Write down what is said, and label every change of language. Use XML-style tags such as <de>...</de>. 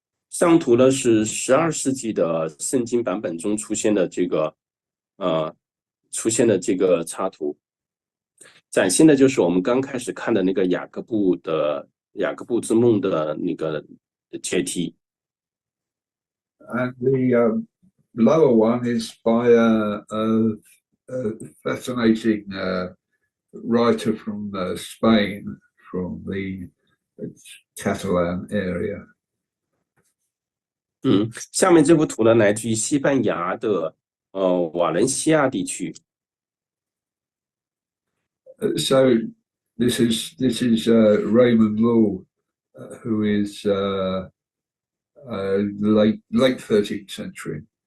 <zh>上图呢是12世纪的圣经版本中出现的这个插图，展现的就是我们刚开始看的那个雅各布之梦的那个阶梯。</zh> <en>And the lower one is by a fascinating writer from Spain, from the Catalan area.</en> <zh>下面这幅图呢来自于西班牙的瓦伦西亚地区。</zh> <en>So this is Raymond Lull, who is late 13th century.</en>